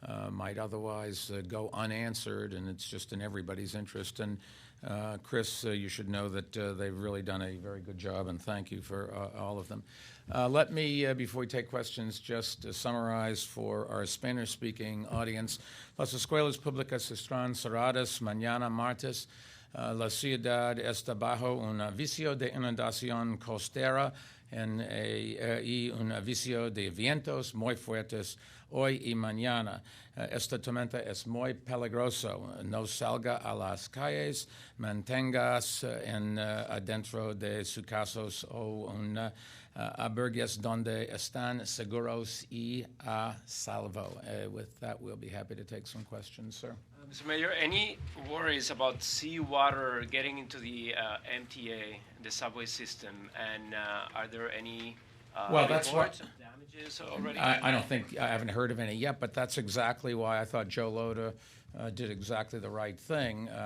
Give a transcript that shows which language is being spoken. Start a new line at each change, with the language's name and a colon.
English: might otherwise go unanswered, and it's just in everybody's interest. And Chris, you should know that they've really done a very good job, and thank you for all of them. Let me, before we take questions, just summarize for our Spanish-speaking audience.
Spanish: Las escuelas públicas están cerradas mañana martes. La ciudad está bajo un aviso de inundación costera y un aviso de vientos muy fuertes hoy y mañana. Esta tormenta es muy peligroso. No salga a las calles, manténgase adentro de sus casas o albergues donde están seguros y a salvo.
English: With that, we'll be happy to take some questions, sir. Mr. Mayor, any worries about seawater getting into the MTA, the subway system, and are there any that's reports of damages already? I don't think, I haven't heard of any yet, but that's exactly why I thought Joe Loda did exactly the right thing.